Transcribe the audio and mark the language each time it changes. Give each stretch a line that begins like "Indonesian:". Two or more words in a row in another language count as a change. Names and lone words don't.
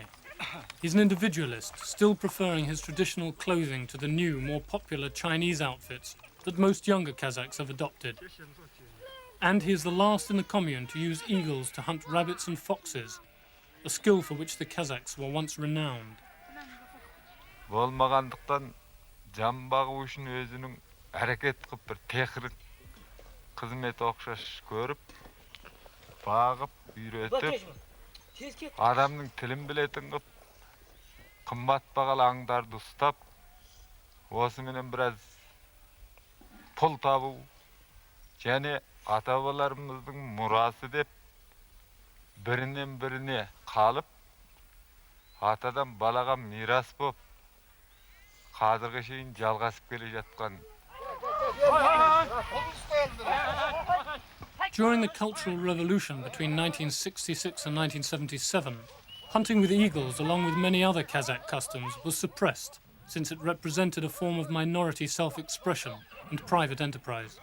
English: He's an individualist, still preferring his traditional clothing to the new, more popular Chinese outfits that most younger Kazakhs have adopted. And he is the last in the commune to use eagles to hunt rabbits and foxes, a skill for which the Kazakhs were once renowned.
Kazakh: Болмағандықтан жан бағу үшін өзінің әрекет қылып бір техник қызмет оқшаш көріп, бағып, үйретіп, адамның тілін білетін қылып, қымбат бағалы аңдарды ұстап, осыменен біраз пұл табу, және ата-бабаларымыздың мұрасы деп бірінен біріне қалып, атадан балаға мирас болып, қазірге шейін жалғасып келе жатқан.
English: During the Cultural Revolution between 1966 and 1977, hunting with eagles, along with many other Kazakh customs, was suppressed, since it represented a form of minority self-expression and private enterprise.